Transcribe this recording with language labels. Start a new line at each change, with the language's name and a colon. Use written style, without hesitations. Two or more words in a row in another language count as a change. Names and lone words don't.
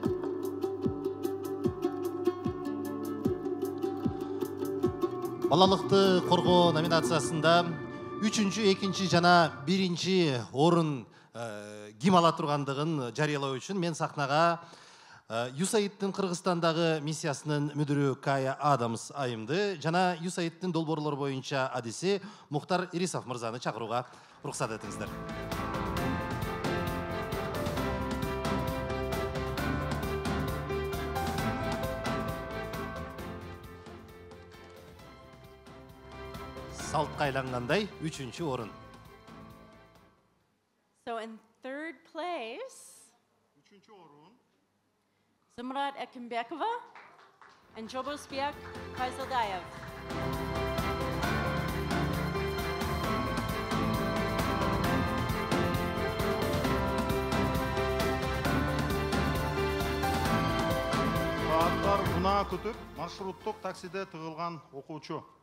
Kyrgyz: Балалыкты коргоо номинациясында 3-2 жана 1 орун ким ала тургандыгын жарыялоо үчүн мен сахнага USAID-тин Кыргызстандагы миссиясынын мүдүрү Кая Адамс айымды жана USAID-тин долбоорлор боюнча адиси Мухтар Ирисов мырзаны чакырууга уруксат этиңиздер. Салтка айлангандай 3-чү орун.
English: So in third place, Zumrat Ekimbekova and Jobosbiak Kaisaldayev.
Kyrgyz: Сааттар унаа күтүп, маршруттук таксиде тыгылган окуучу.